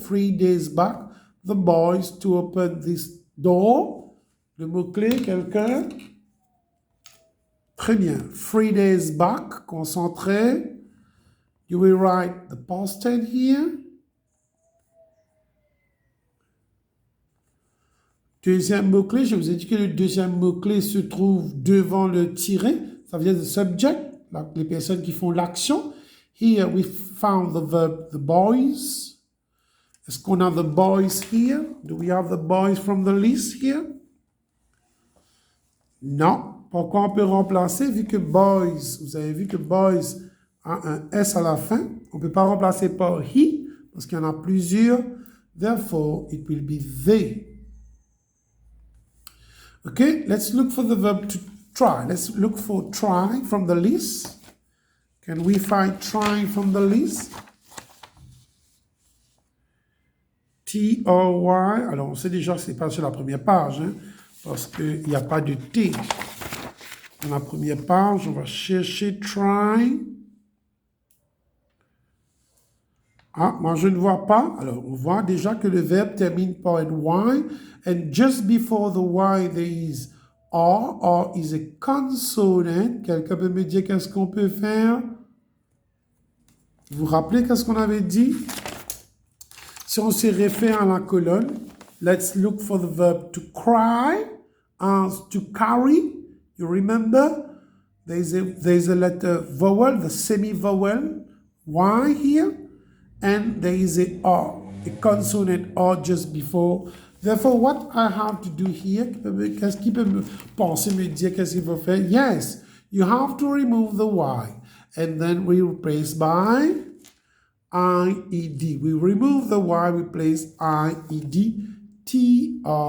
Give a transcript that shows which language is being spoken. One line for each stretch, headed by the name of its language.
English: 3 days back, the boys to open this door.
French: Le mot-clé, quelqu'un? Très bien.
English: 3 days back,
French: concentré.
English: You will write the past tense here.
French: Deuxième mot-clé, je vous ai dit que le deuxième mot-clé se trouve devant le tiret. Ça veut dire
English: the subject,
French: les personnes qui font l'action.
English: Here we found the verb the boys.
French: Est-ce qu'on a the boys here?
English: Do we have the boys from the list here?
French: Non. Pourquoi on peut remplacer? Vu que boys, vous avez vu que boys a un S à la fin, on ne peut pas remplacer par he, parce qu'il y en a plusieurs.
English: Therefore, it will be they. Okay, let's look for the verb to try. Let's look for try from the list. Can we find try from the list? T-R-Y.
French: Alors, on sait déjà que ce n'est pas sur la première page, hein, parce qu'il n'y a pas de T. Dans la première page, on va chercher try. Ah, moi je ne vois pas. Alors, on voit déjà que le verbe termine par un Y.
English: And just before the Y, there is R. R is a consonant.
French: Quelqu'un peut me dire qu'est-ce qu'on peut faire? Vous vous rappelez qu'est-ce qu'on avait dit? Si on se réfère à la colonne,
English: let's look for the verb to cry and to carry. You remember? There's a letter vowel, the semi-vowel, Y here. And there is a R, a consonant R just before. Therefore, what I have to do here,
French: qu'est-ce qui peut me penser, me dire qu'est-ce qu'il faut faire?
English: Yes, you have to remove the Y. And then we replace by I-E-D. We remove the Y, replace I-E-D, T-R-I-E-D.